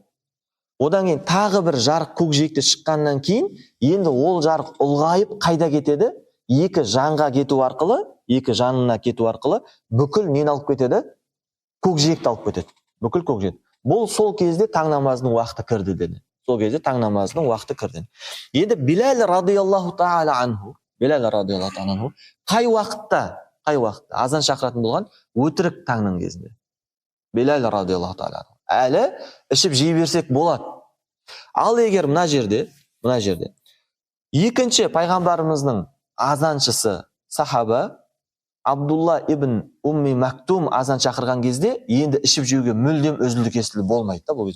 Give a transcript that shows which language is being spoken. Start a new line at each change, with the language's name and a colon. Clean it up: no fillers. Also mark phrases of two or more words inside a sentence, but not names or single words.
Kazakh: Одан кейін тағы бір жарық көкжиекте шыққаннан кейін, енді ол жарық ұлғайып қайда кетеді? Екі жанға кету арқылы, екі жанына кету арқылы бүкіл нені алып кетеді? Көкжиекті алып кетеді. Бүкіл көкжиек. Бұл сол кезде таң намазының уақыты кірді деді. Сол кезде таң намазының уақыты кірді.
Arabic: Енді Билал رضي الله تعالى عنه,
Kazakh: қай уақытта азан шақыратын болған? Өтірік таңның кезінде. Билал
Arabic: رضي الله تعالى
Kazakh: әлі ішіп жей берсек болады. Ал егер мына жерде екінші пайғамбарымыздың азаншысы сахаба Абдулла ибн Умми Мактум азан шақырған кезде енді ішіп жеуге мүлдем үзілді-кесілді болмайды да, бұл кезде.